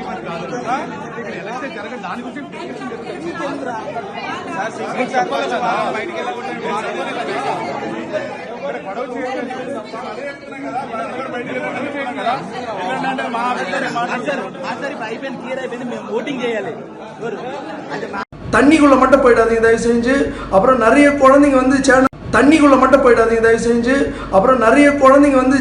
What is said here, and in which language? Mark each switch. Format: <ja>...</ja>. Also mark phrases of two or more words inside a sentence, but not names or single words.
<te>దాని గురించి చెప్పాలి కదా, బయటికి అయిపోయింది, క్లియర్ అయిపోయింది. మేము ఓటింగ్ చేయాలి.</te> <ta>தண்ணிக்குள்ள மட்டும் போயிடாதீங்க தயவு செஞ்சு. அப்புறம் நிறைய குழந்தைங்க வந்து தண்ணிக்குள்ள மட்டும் போயிடாதீங்க தயவு செஞ்சு. அப்புறம் நிறைய குழந்தைங்க வந்து</ta>